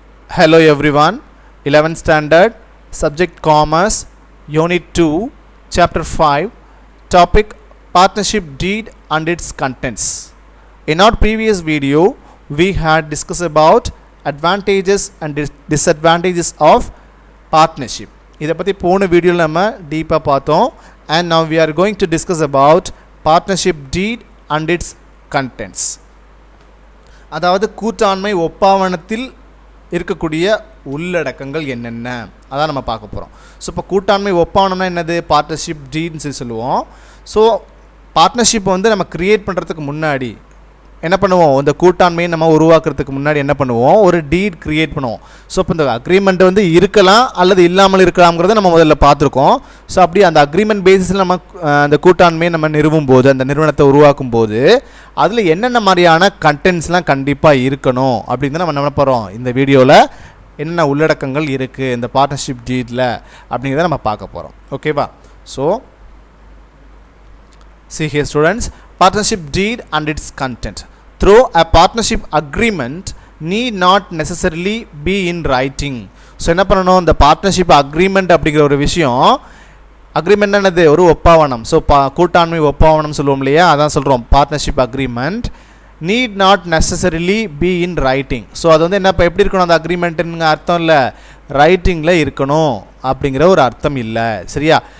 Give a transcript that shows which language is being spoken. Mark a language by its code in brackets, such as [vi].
[en] Hello everyone, 11th standard, subject commerce, unit 2, chapter 5, topic partnership deed and its contents. In our previous video, we had discussed about advantages and disadvantages of partnership. [ta] இதை பற்றி போன வீடியோவில் நம்ம டீப்பாக பார்த்தோம். [en] And now we are going to discuss about partnership deed and its contents. [ta] அதாவது கூட்டாண்மை ஒப்பாவனத்தில் இருக்கக்கூடிய உள்ளடக்கங்கள் என்னென்ன அதான் நம்ம பார்க்க போகிறோம். ஸோ இப்போ கூட்டாண்மை ஒப்பாவனம்னா என்னது? பார்ட்னர்ஷிப் டீட்னு சொல்லி சொல்லுவோம். ஸோ பார்ட்னர்ஷிப்பை வந்து நம்ம க்ரியேட் பண்ணுறதுக்கு முன்னாடி என்ன பண்ணுவோம்? இந்த கூட்டாண்மையை நம்ம உருவாக்குறதுக்கு முன்னாடி என்ன பண்ணுவோம்? ஒரு டீட் க்ரியேட் பண்ணுவோம். ஸோ இப்போ இந்த அக்ரிமெண்ட் வந்து இருக்கலாம் அல்லது இல்லாமல் இருக்கலாம்ங்கிறத நம்ம முதல்ல பார்த்துருக்கோம். ஸோ அப்படி அந்த அக்ரிமெண்ட் பேசிஸில் நம்ம அந்த கூட்டாண்மையை நம்ம நிறுவும் போது, அந்த நிறுவனத்தை உருவாக்கும் போது அதில் என்னென்ன மாதிரியான கண்டென்ட்ஸ்லாம் கண்டிப்பாக இருக்கணும் அப்படின்னு நம்ம என்ன போகிறோம்? இந்த வீடியோவில் என்னென்ன உள்ளடக்கங்கள் இருக்குது இந்த பார்ட்னர்ஷிப் டீடில் அப்படிங்கிறத நம்ம பார்க்க போகிறோம். ஓகேவா? [en] So see here students, partnership deed and its content. Through a partnership agreement need not necessarily be in writing. [ta] So என்ன பண்ணணும்? இந்த பார்ட்னர்ஷிப் அக்ரிமெண்ட் அப்படிங்கிற ஒரு விஷயம், அக்ரிமெண்ட் என்னது? ஒரு ஒப்பாவனம். ஸோ கூட்டாண்மை ஒப்பாவனம் சொல்லுவோம் இல்லையா, அதான் சொல்கிறோம் partnership agreement. [en] Need not necessarily be in writing. [ta] So அது வந்து என்ன, இப்போ எப்படி இருக்கணும் அந்த அக்ரிமெண்ட்டுங்க அர்த்தம் இல்லை, ரைட்டிங்கில் இருக்கணும் அப்படிங்கிற ஒரு அர்த்தம் இல்லை. சரியா?